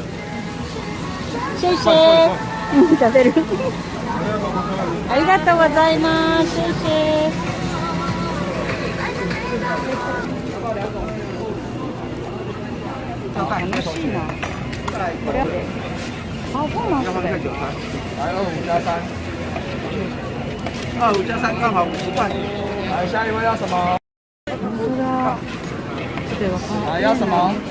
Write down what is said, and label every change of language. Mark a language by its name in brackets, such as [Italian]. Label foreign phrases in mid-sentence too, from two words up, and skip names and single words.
[Japanese] シェイシェイ。食べる。ありがとうございます。シェイシェイ。楽しいな。これ。あ、そうなんですね。 [Chinese] 来25+3。25+3刚好50块。来，下一位要什么？ [Japanese] 本当だ。ちょっとわかんない。 [Chinese] 来，要什么？